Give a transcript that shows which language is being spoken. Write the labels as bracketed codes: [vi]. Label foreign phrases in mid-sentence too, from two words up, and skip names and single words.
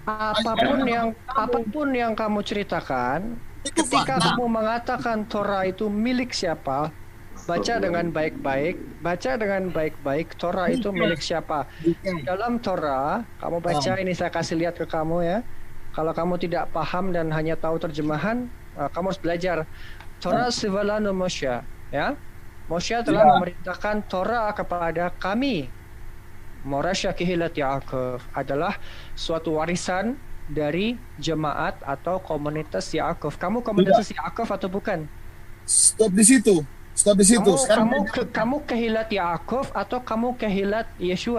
[id] Apapun yang kamu ceritakan, itu ketika kamu mengatakan Torah itu milik siapa, baca dengan baik-baik, Torah itu milik siapa. Dalam Torah, kamu baca ini, saya kasih lihat ke kamu, ya. Kalau kamu tidak paham dan hanya tahu terjemahan, kamu harus belajar. [he] תורה צוה לנו משה, ya. [id] Moshe telah memerintahkan Torah kepada kami. [he] מורשה קהלת יעקב [id] adalah suatu warisan dari jemaat atau komunitas Yaakov. Kamu komunitas Yaakov atau bukan? Stop di situ. Kamu [he] קהלת יעקב [id] atau kamu [he] קהלת ישוע?